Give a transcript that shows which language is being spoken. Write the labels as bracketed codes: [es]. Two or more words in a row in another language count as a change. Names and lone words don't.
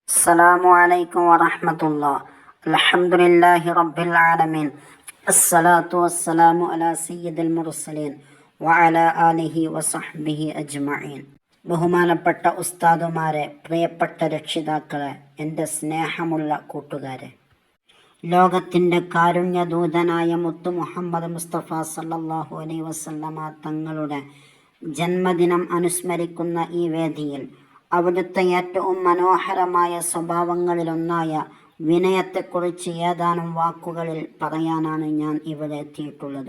[ar] السلام عليكم ورحمة الله. الحمد لله رب العالمين. الصلاة والسلام على سيد المرسلين وعلى آله وصحبه أجمعين. [ml] ബഹുമാനപ്പെട്ട ഉസ്താദുമാരെ, പ്രിയപ്പെട്ട രക്ഷിതാക്കളെ, എൻ്റെ സ്നേഹമുള്ള കൂട്ടുകാരെ, ലോകത്തിൻ്റെ കാരുണ്യദൂതനായ മുത്തു മുഹമ്മദ് മുസ്തഫ [ar] صلى الله عليه وسلم [ml] തങ്ങളുടെ ജന്മദിനം അനുസ്മരിക്കുന്ന ഈ വേദിയിൽ അവിടുത്തെ ഏറ്റവും മനോഹരമായ സ്വഭാവങ്ങളിലൊന്നായ വിനയത്തെക്കുറിച്ച് ഏതാനും വാക്കുകളിൽ പറയാനാണ് ഞാൻ ഇവിടെ എത്തിയിട്ടുള്ളത്.